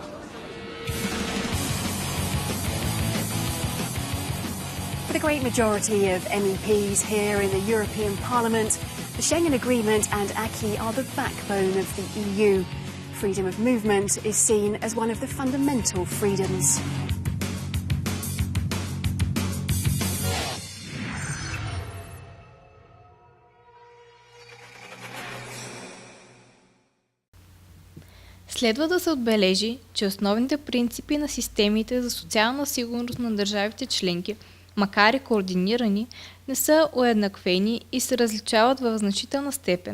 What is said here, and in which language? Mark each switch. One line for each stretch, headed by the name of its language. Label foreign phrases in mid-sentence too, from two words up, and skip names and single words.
English: For the great majority of MEPs here in the European Parliament, the Schengen Agreement and Acquis are the backbone of the EU. Freedom of movement is seen as one of the fundamental freedoms.
Bulgarian: Следва да се отбележи, че основните принципи на системите за социална сигурност на държавите членки, макар и координирани, не са уеднаквени и се различават в значителна степен.